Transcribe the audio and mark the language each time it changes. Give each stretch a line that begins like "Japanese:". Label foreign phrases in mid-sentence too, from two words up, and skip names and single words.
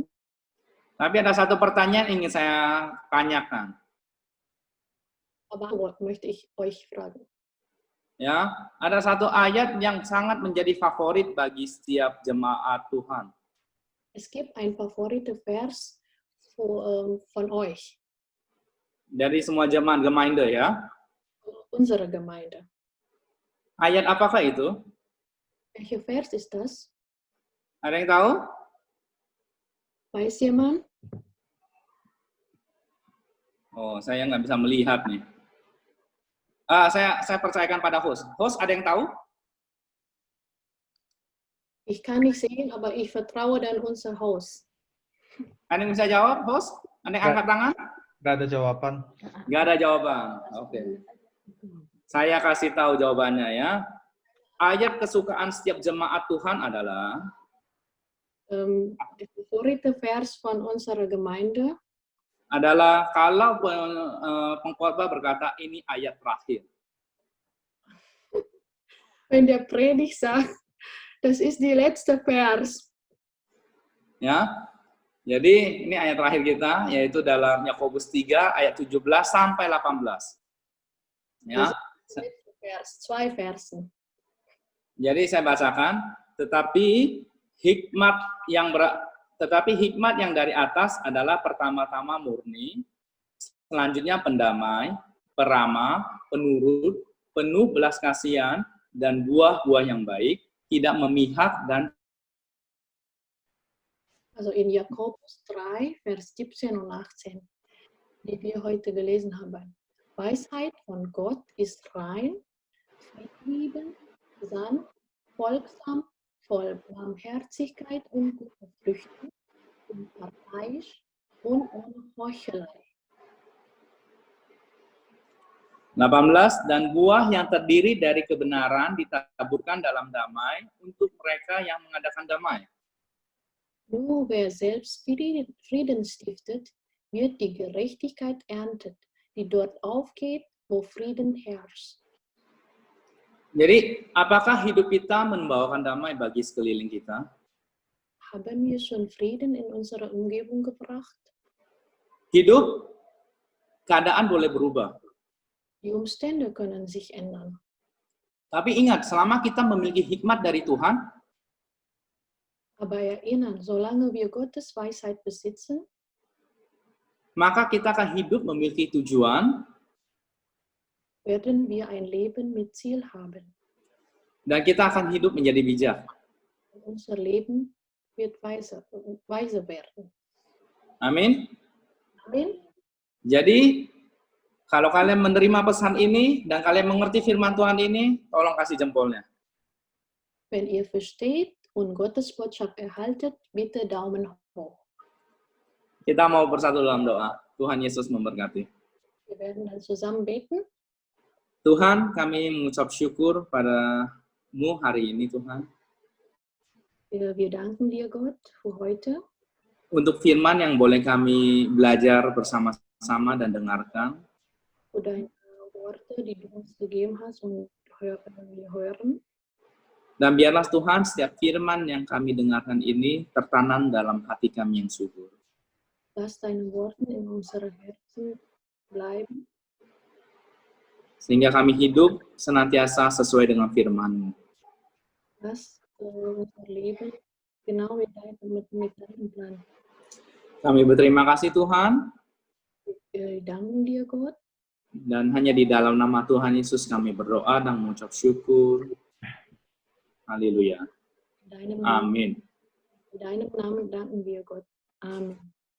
Indonesian: Tapi ada satu pertanyaan yang ingin saya tanyakan.
German: Aber Antwort möchte ich euch fragen.
Indonesian: Ya, ada satu ayat yang sangat menjadi favorit bagi setiap jemaat Tuhan.
German: Es gibt ein Favorite-Vers von euch,
Indonesian: Dari semua jemaat Gemeinde ya.
German: unsere Gemeinde.
Indonesian: Ayat apakah itu?
German: Welcher Vers ist das?
Indonesian: Ada yang tahu?
German: Weiß jemand?
Indonesian: Oh, saya nggak bisa melihat nih. Saya percayakan pada host. Host, ada yang tahu?
German: Ich kann nicht sehen, aber ich vertraue dann unser Haus.
Indonesian: Ada yang bisa jawab, host? Ada yang angkat tangan? Nggak ada jawaban. Nggak ada jawaban. Oke. Saya kasih tahu jawabannya ya. Ayat kesukaan setiap jemaat Tuhan adalah
German: Der Favorite-Vers von unserer Gemeinde
Indonesian: kalau pengkhotbah berkata ini ayat terakhir.
German: wenn der Predigt sagt, das ist die letzte Vers.
Indonesian: Ya. Jadi ini ayat terakhir kita yaitu dalam Yakobus 3 ayat 17 sampai 18. Ya.
German: Vers, 2 Versen.
Indonesian: Jadi saya bacakan, tetapi hikmat yang dari atas adalah pertama-tama murni, selanjutnya pendamai, peramah, penurut, penuh belas kasihan, dan buah-buah yang baik, tidak memihak dan
German: Also in Jakobus 3, Vers 17 und 18, die wir heute gelesen haben. Weisheit von Gott ist rein, friedliebend, sanft, folgsam, voll Barmherzigkeit und guter Früchte, unparteiisch und ohne Heuchelei. 18,
Indonesian: dan buah yang terdiri dari kebenaran ditaburkan dalam damai untuk mereka yang mengadakan damai.
German: Nur wer selbst Frieden stiftet, wird die Gerechtigkeit erntet, die dort aufgeht, wo Frieden herrscht.
Indonesian: Jadi, apakah hidup kita membawakan damai bagi sekeliling kita?
German: Haben wir schon Frieden in unsere Umgebung gebracht?
Indonesian: Hidup, keadaan boleh berubah.
German: Die Umstände können sich ändern.
Indonesian: Tapi ingat, selama kita memiliki hikmat dari Tuhan,
German: Aber erinnern, solange wir Gottes Weisheit besitzen,
Indonesian: maka kita akan hidup memiliki tujuan,
German: werden wir ein Leben mit Ziel haben.
Indonesian: dan kita akan hidup menjadi bijak.
German: Unser Leben wird weise werden.
Indonesian: Amin.
German: Amen.
Indonesian: Jadi, kalau kalian menerima pesan ini, dan kalian mengerti firman Tuhan ini, tolong kasih jempolnya.
German: Wenn ihr versteht und Gottes Botschaft erhaltet, bitte Daumen hoch.
Indonesian: Kita mau bersatu dalam doa. Tuhan Yesus memberkati.
German: Wir werden dann zusammen beten.
Indonesian: Tuhan, kami mengucap syukur pada-Mu hari ini, Tuhan.
German: Wir danken dir, Gott, für heute.
Indonesian: Untuk firman yang boleh kami belajar bersama-sama dan dengarkan.
German: Für deine Worte, die du uns gegeben hast und wir hören.
Indonesian: Dan biarlah Tuhan, setiap firman yang kami dengarkan ini tertanam dalam hati kami yang subur.
German: Lass deine Worte in unsere Herzen bleiben.
Indonesian: Sehingga kami hidup senantiasa sesuai dengan firman-Mu.
German: Lass unser Leben genau mit deinem Plan.
Indonesian: Kami berterima kasih Tuhan,
German: Wir danken dir, Gott.
Indonesian: dan hanya di dalam nama Tuhan Yesus kami berdoa dan mengucap syukur. Haleluya.
German: In deinem
Indonesian: Amin.
German: Namen danken wir, Gott. Amen.